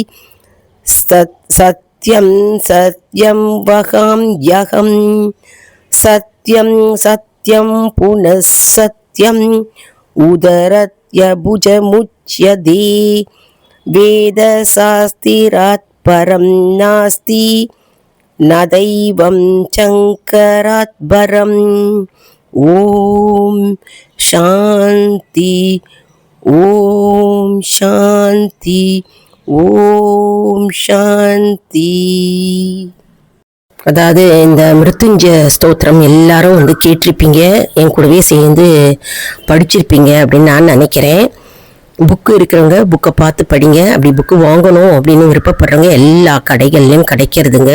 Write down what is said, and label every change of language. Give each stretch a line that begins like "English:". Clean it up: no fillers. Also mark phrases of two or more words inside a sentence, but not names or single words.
Sanskrit: सत्यं सत्यं वहाम्यहं सत्यं सत्यं पुनः सत्यम् उदरत्यभुजमुच्यते वेदशास्त्रात् परं नास्ति न दैवं शङ्करात् परम् ॐ शान्ति ॐ शान्ति ॐ शान्ति.
Tamil: அதாவது இந்த மிருத்யுஞ்ச ஸ்தோத்திரம் எல்லாரும் வந்து கேட்டிருப்பீங்க, என் கூடவே சேர்ந்து படிச்சிருப்பீங்க அப்படின்னு நான் நினைக்கிறேன். புக்கு இருக்கிறவங்க புக்கை பார்த்து படிங்க. அப்படி புக்கு வாங்கணும் அப்படின்னு விருப்பப்படுறவங்க எல்லா கடைகள்லையும் கிடைக்கிறதுங்க.